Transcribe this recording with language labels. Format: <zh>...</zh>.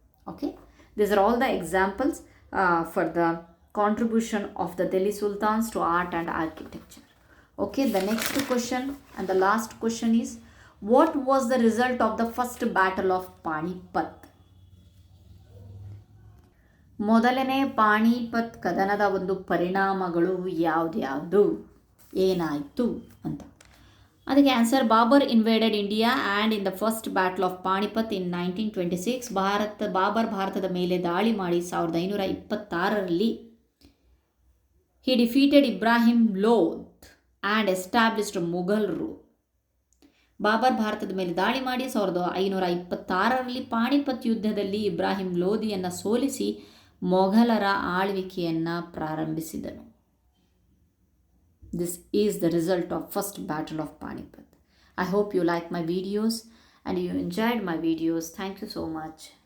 <en>Okay, these are all the examples for the contribution of the Delhi Sultans to art and architecture. Okay, the next question and the last question is, what was the result of the first battle of Panipat?</en> <kn>ಮೊದಲನೇ ಪಾಣಿಪತ್ ಕದನದ ಒಂದು ಪರಿಣಾಮಗಳು ಯಾವ್ದ್ಯಾವುದು, ಏನಾಯಿತು ಅಂತ. ಅದಕ್ಕೆ</kn> <en>Answer, Babur invaded India and in the first battle of Panipat in 1926.</en> <kn>ಬಾಬರ್ ಭಾರತದ ಮೇಲೆ ದಾಳಿ ಮಾಡಿ 1526ರಲ್ಲಿ</kn> <en>He defeated Ibrahim Lodi and established Mughal rule.</en> <kn>Babur ಭಾರತದ ಮೇಲೆ ದಾಳಿ ಮಾಡಿ 1526ರಲ್ಲಿ ಪಾಣಿಪತ್ ಯುದ್ಧದಲ್ಲಿ ಇಬ್ರಾಹಿಂ ಲೋಧಿಯನ್ನು ಸೋಲಿಸಿ ಮೊಘಲರ ಆಳ್ವಿಕೆಯನ್ನು ಪ್ರಾರಂಭಿಸಿದನು.</kn> <en>This is the result of first battle of Panipat. I hope you like my videos and you enjoyed my videos. Thank you so much.</en>